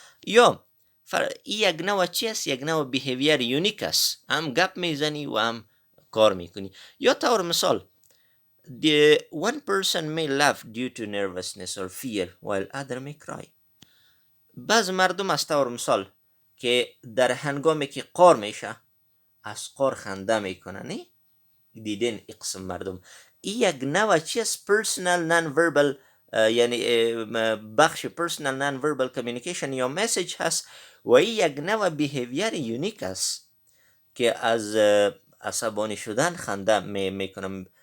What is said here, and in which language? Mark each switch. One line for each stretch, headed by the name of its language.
Persian: یا یک نوع چی است؟ یک نوع بیهیویر یونیک است، هم گپ میزنی و هم کار میکنی. یا طور مثال
English: one person may laugh due to nervousness or fear while other may cry.
Persian: بعض مردم از طور مثال که در هنگامی که قار میشه از قار خنده میکنه، نه؟ دیدین اقسم مردم. این یک نوع چی است؟ personal non-verbal یعنی بخش personal non-verbal communication یا مسیج هست و این یک نوع بیهیویر یونیک است که از عصبانی شدن خنده میکنه.